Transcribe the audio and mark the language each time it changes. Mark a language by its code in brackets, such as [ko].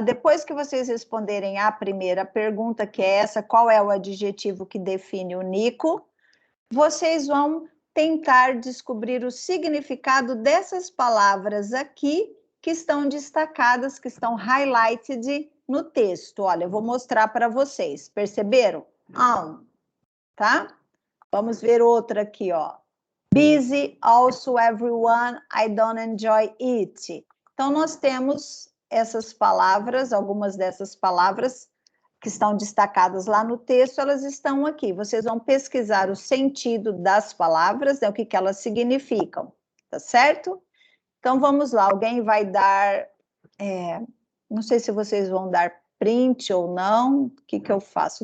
[pt] Depois que vocês responderem a primeira pergunta, que é essa, qual é o adjetivo que define o Nico, vocês vão tentar descobrir o significado dessas palavras aqui, que estão destacadas, que estão highlighted no texto. Olha, eu vou mostrar para vocês. Perceberam? Tá? Vamos ver outra aqui, ó. [en] Busy, also everyone, I don't enjoy it. [pt] Então, nós temos essas palavras, algumas dessas palavras que estão destacadas lá no texto, elas estão aqui. Vocês vão pesquisar o sentido das palavras, né, o que elas significam, tá certo? Então, vamos lá, alguém vai dar... não sei se vocês vão dar print ou não, o que eu faço?